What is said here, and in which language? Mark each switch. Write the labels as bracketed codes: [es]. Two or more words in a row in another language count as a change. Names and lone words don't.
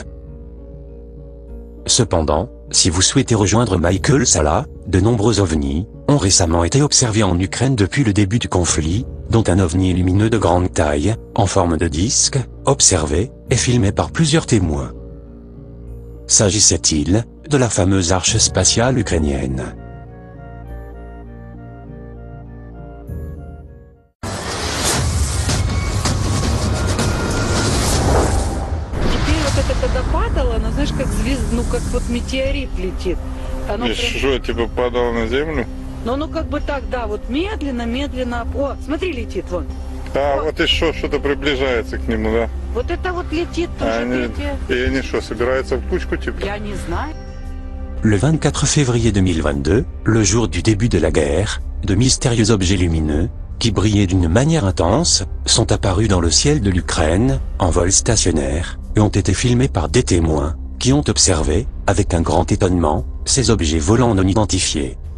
[fr] Cependant, si vous souhaitez rejoindre Michael Salla, de nombreux ovnis ont récemment été observés en Ukraine depuis le début du conflit, dont un ovni lumineux de grande taille, en forme de disque, observé et filmé par plusieurs témoins. S'agissait-il de la fameuse arche spatiale ukrainienne? [ru] Когда падало, оно, знаешь, как ну как вот метеорит летит. Оно И прям... что, типа падало на землю? Но оно как бы так, да, вот медленно, медленно. О, смотри, летит вон. А, О. вот и что-то приближается к нему, да? Вот это вот летит тоже. И они что, собираются в кучку, типа? Я не знаю. [fr] Le 24 février 2022, le jour du début de la guerre, de mystérieux objets lumineux, qui brillaient d'une manière intense, sont apparus dans le ciel de l'Ukraine, en vol stationnaire, et ont été filmés par des témoins, qui ont observé, avec un grand étonnement, ces objets volants non identifiés.